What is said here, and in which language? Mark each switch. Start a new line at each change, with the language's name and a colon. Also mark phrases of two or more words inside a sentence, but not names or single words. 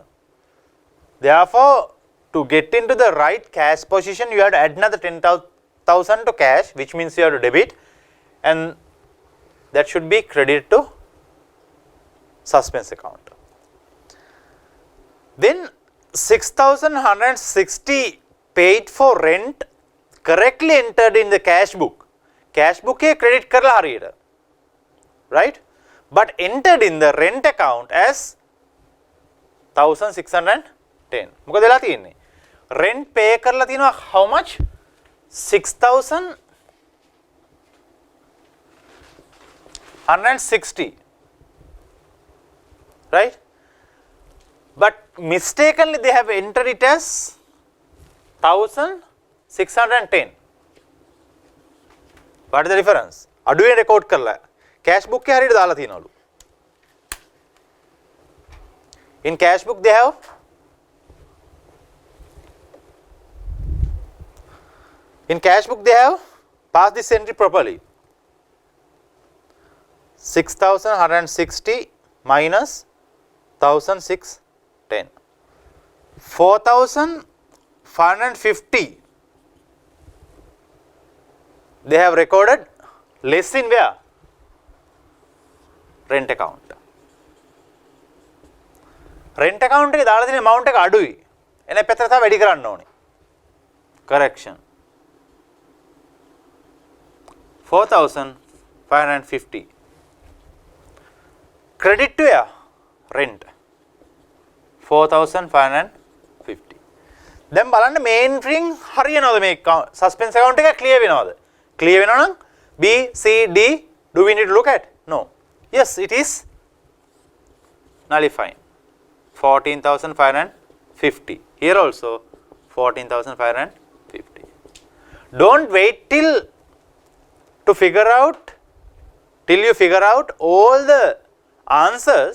English: Therefore, to get into the right cash position, you have to add another 10,000 to cash, which means you have to debit, and that should be credited to suspense account. Then 6,160 paid for rent correctly entered in the cash book. Cash book
Sinhala: e credit කරලා හරියට.
English: Right? But entered in the rent account as 1,610.
Sinhala: මොකද වෙලා තියෙන්නේ?
English: Rent pay
Sinhala: කරලා තියෙනවා
English: how much? 6,160. Right? But mistakenly they have entered it as 1,610. What is the difference?
Sinhala: අඩුවේ record කරලා
English: cash book
Sinhala: එකේ හරියට දාලා තියෙනවලු.
English: In cash book they have passed this entry properly. 6,160 minus 1,610. 4,550 they have recorded less in where? Rent account. Rent account
Sinhala: එකේ දාලා තියෙන amount එක අඩුයි. එනේ පැත්තට තමයි වැඩි කරන්න ඕනේ.
English: Correction. 4,550. Credit to where? Rent. 4,550.
Sinhala: දැන් බලන්න
English: main thing
Sinhala: හරියනවද මේ
English: suspense account
Sinhala: එක clear වෙනවද?
English: Clear
Sinhala: වෙනවා නම්
English: B, C, D do we need to look at? No. Yes, it is nullifying. 14,550. Here also 14,550. Don't wait till you figure out all the answers.